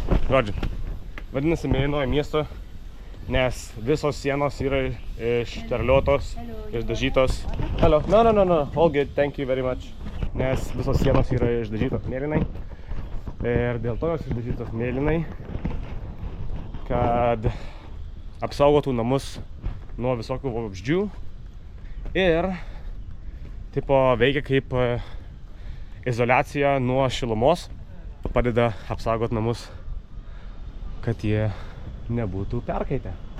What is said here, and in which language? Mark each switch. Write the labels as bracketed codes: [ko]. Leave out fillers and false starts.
[lt] Žodžiu, vadinasi mėlynuoju miestu, nes visos sienos yra išterliotos, išdažytos. [en] Hello! No, all good, thank you very much. [lt] Nes visos sienos yra išdažytos mėlynai. Ir dėl to jos išdažytos mėlynai, kad apsaugotų namus nuo visokių vabzdžių ir tipo veikia kaip izoliacija nuo šilumos, padeda apsaugoti namus, kad jie nebūtų perkaitę.